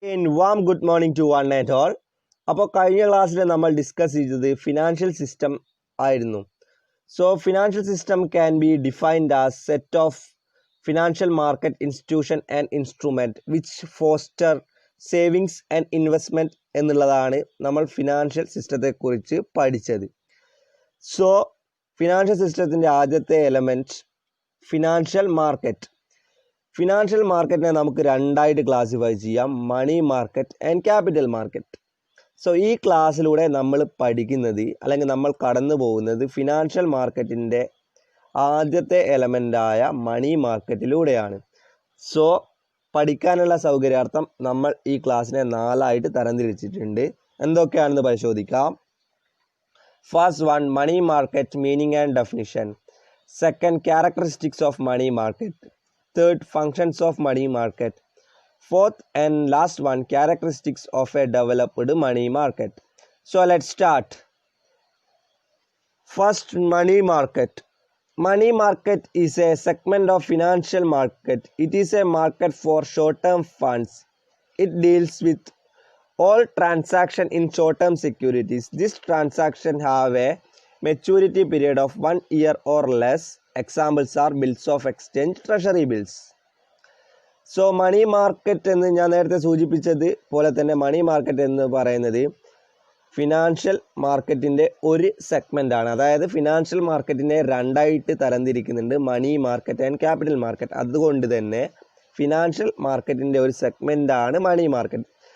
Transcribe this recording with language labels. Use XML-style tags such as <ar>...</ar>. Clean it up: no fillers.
<en>Warm good morning to one and all.</en> <ml>അപ്പോൾ കഴിഞ്ഞ ക്ലാസ്സിൽ നമ്മൾ ഡിസ്കസ് ചെയ്തത് ഫിനാൻഷ്യൽ സിസ്റ്റം ആയിരുന്നു.</ml> <en>so financial system can be defined as set of financial market institution and instrument which foster savings and investment</en> <ml>എന്നുള്ളതാണ് നമ്മൾ financial സിസ്റ്റത്തെക്കുറിച്ച് പഠിച്ചത്. So financial സിസ്റ്റത്തിൻ്റെ ആദ്യത്തെ എലമെൻറ്റ് ഫിനാൻഷ്യൽ മാർക്കറ്റ്. ഫിനാൻഷ്യൽ മാർക്കറ്റിനെ നമുക്ക് രണ്ടായിട്ട് ക്ലാസിഫൈ ചെയ്യാം, money market and capital market. So ഈ ക്ലാസ്സിലൂടെ നമ്മൾ പഠിക്കുന്നത് അല്ലെങ്കിൽ നമ്മൾ കടന്നു പോകുന്നത് ഫിനാൻഷ്യൽ മാർക്കറ്റിൻ്റെ ആദ്യത്തെ എലമെൻ്റായ മണി മാർക്കറ്റിലൂടെയാണ്. സോ പഠിക്കാനുള്ള സൗകര്യാർത്ഥം നമ്മൾ ഈ ക്ലാസ്സിനെ 4ആയിട്ട് തരംതിരിച്ചിട്ടുണ്ട്. എന്തൊക്കെയാണെന്ന് പരിശോധിക്കാം.</ml> <en>First one, money market meaning and definition. Second, characteristics of money market. Third, functions of money market. Fourth and last one, characteristics of a developed money market. So let's start. First, money market. Money market is a segment of financial market. It is a market for short-term funds. It deals with all transaction in short-term securities. This transaction have a maturity period of 1 year or less. Examples are bills of exchange, treasury bills.</en> <ml>So money market എന്ന് ഞാൻ നേരത്തെ സൂചിപ്പിച്ചത് പോലെ തന്നെ money market എന്ന് പറയുന്നത് financial മാർക്കറ്റിൻ്റെ ഒരു സെഗ്മെൻ്റാണ്. അതായത് ഫിനാൻഷ്യൽ മാർക്കറ്റിനെ രണ്ടായിട്ട് തരംതിരിക്കുന്നുണ്ട്, money market and capital market. അതുകൊണ്ട് തന്നെ ഫിനാൻഷ്യൽ മാർക്കറ്റിൻ്റെ ഒരു സെഗ്മെൻ്റാണ് മണി മാർക്കറ്റ്.</ml>